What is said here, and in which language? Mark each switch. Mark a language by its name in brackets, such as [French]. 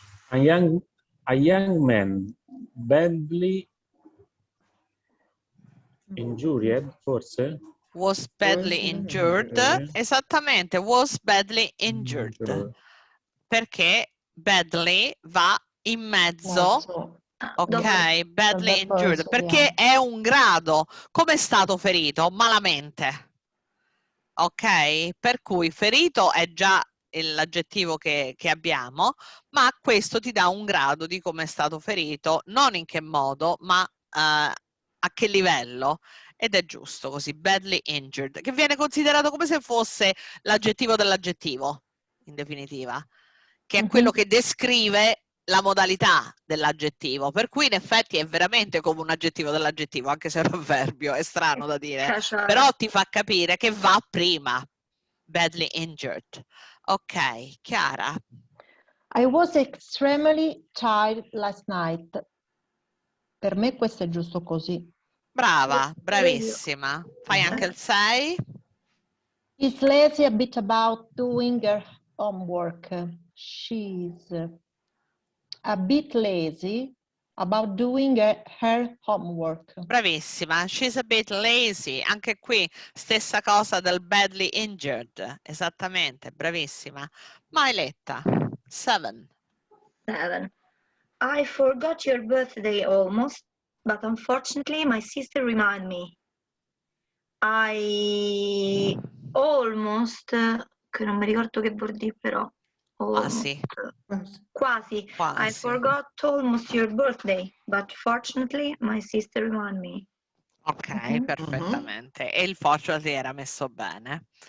[English] A young man badly injured, [Italian] forse? [English] Was badly injured. [Italian] Esattamente, [English] was badly injured. [Italian] Perché badly va in mezzo. Ok, badly injured. Perché è un grado. Come è stato ferito? Malamente. Ok? Per cui ferito è già l'aggettivo che abbiamo, ma questo ti dà un grado di come è stato ferito, non in che modo, ma a che livello. Ed è giusto così, badly injured, che viene considerato come se fosse l'aggettivo dell'aggettivo, in definitiva, che è quello che descrive la modalità dell'aggettivo, per cui in effetti è veramente come un aggettivo dell'aggettivo, anche se è un avverbio, è strano da dire, però ti fa capire che va prima. Badly injured. Ok, Chiara. [English] I was extremely tired last night. [Italian] Per me questo è giusto così. Brava, bravissima. Fai anche il 6. [English] Is lazy a bit about doing her homework. She's a bit lazy about doing her homework. [Italian] Bravissima. [English] She's a bit lazy. [Italian] Anche qui stessa cosa del badly injured. Esattamente, bravissima. Mailetta. 7. [English] I forgot your birthday almost, but unfortunately my sister reminded me. I almost, [Italian] che non mi ricordo che vuol dire però. Quasi. Quasi. [English] I forgot almost your birthday, but fortunately my sister reminded me. [Italian] Ok, perfettamente. E il fortunately era messo bene.